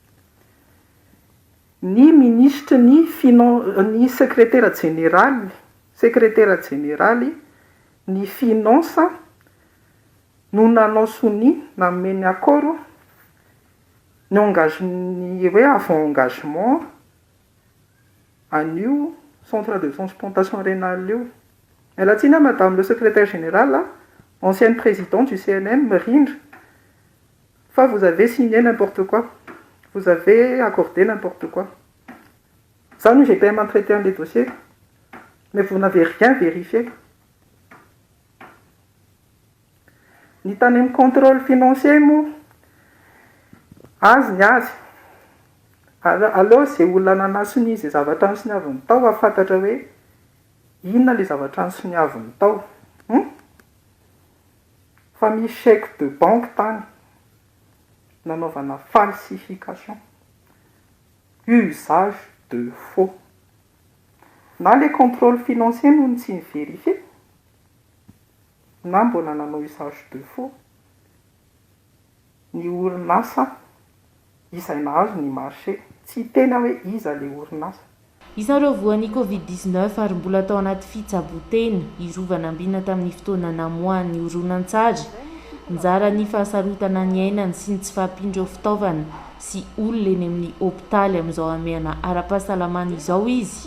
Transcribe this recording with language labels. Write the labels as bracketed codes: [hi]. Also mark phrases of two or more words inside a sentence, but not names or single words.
[mg] Ny ministre ny [fr] secrétaire généraly [mg] ny finance no nanao soni nameny akoro ny [fr] avant engagement [mg] an'io [fr] centre de transplantation rénale [mg] io. [fr] Elatsina madame le secrétaire général, ancienne présidente du CNM, Merindre, enfin vous avez signé n'importe quoi, vous avez accordé n'importe quoi. Ça, nous, j'ai quand même traité les dossiers, mais vous n'avez rien vérifié. [mg] Ni tanem [fr] contrôle financier, moi. [mg] Azy ny azy. Aleo izay olona nanasony izay zavatra ny soniaviny tao afantatra hoe inona le zavatra ny soniaviny tao. Fa misy [fr] chèque de banque [mg] tany nanaovana [fr] falsification, usage de faux. [mg] Na [fr] les contrôles financiers [mg] no tsy nivérifie na mbola nanao [fr] usage de faux [mg] ny orinasa izay nahazo ny marché tsy tena hoe iza le orinasa. Isan'ireo voan'ny Covid-19 ary mbola tao anaty fitsabotena i Rovanambinina tamin'ny fotoana namoahany horonan-tsary nizara ny fahasarotana ny ainany sy ny tsy fahampindreo fitaovana sy olona eny amin'ny hôpitaly amin'izao ameana ara-pahasalamana izao izy.